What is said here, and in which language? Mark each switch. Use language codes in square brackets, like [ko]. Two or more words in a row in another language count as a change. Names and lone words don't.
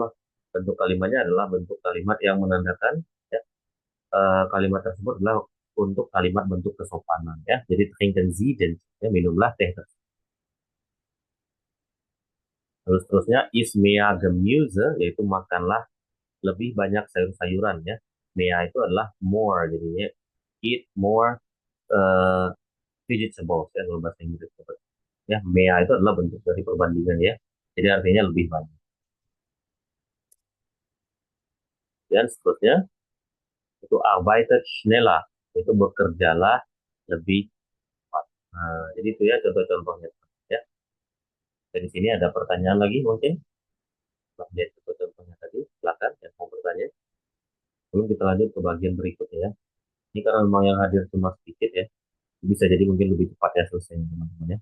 [id] Bentuk kalimatnya adalah bentuk kalimat yang menandakan ya, kalimat tersebut adalah untuk kalimat bentuk kesopanan ya. Jadi [de] trinken Sie den Tee [id] ya, minumlah teh tersebut. Terus terusnya [de] is mehr Gemüse [id] yaitu makanlah lebih banyak sayur-sayuran ya. Mehr itu adalah more jadinya [en] eat more uh, vegetables [id] ya kalau bahasa Inggris ya. Mehr itu adalah bentuk dari perbandingan ya. Jadi artinya lebih banyak. Dan seterusnya itu [de] arbeitet schneller, [id] itu bekerjalah lebih cepat. Nah, jadi itu ya contoh-contohnya ya. Dan di sini ada pertanyaan lagi mungkin. Lihat contoh-contohnya tadi, silakan yang mau bertanya. Sebelum kita lanjut ke bagian berikutnya ya. Ini karena memang yang hadir cuma sedikit ya, bisa jadi mungkin lebih cepat ya selesainya teman-teman ya.